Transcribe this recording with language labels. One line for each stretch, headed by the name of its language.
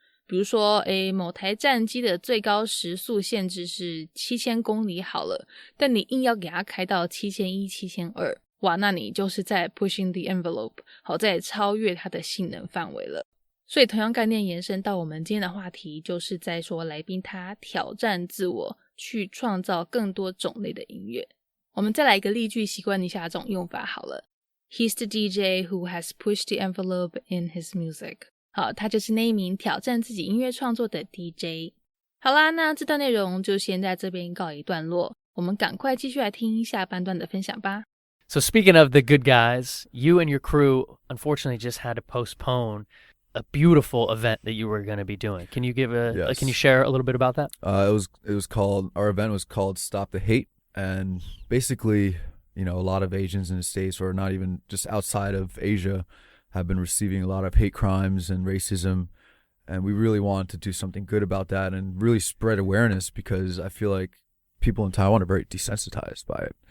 Chinese: 比如说某台战机的最高时速限制是7000公里好了，但你硬要给它开到7100、7200，哇，那你就是在
English: pushing the envelope，
Chinese: 好，在超越它的性能范围了。所以同样概念延伸到我们今天的话题，就是在说来宾他挑战自我，去创造更多种类的音乐。我们再来一个例句，习惯一下这种用法好了。
English: He's the DJ who has pushed the envelope in his music。
Chinese: 好，他就是那一名挑战自己音乐创作的 DJ。好啦，那这段内容就先在这边告一段落，我们赶快继续来听下半段的分享吧。
English: So speaking of the good guys, you and your crew unfortunately just had to postpone a beautiful event that you were going to be doing. Can you give Yes. Can you share a little bit about that? It was called, our event was called Stop the Hate, and basically, a lot of Asians in the States, or not even just outside of Asia, have been receiving a lot of hate crimes and racism, and we really want to do something good about that and really spread awareness, because I feel like people in Taiwan are very desensitized by it.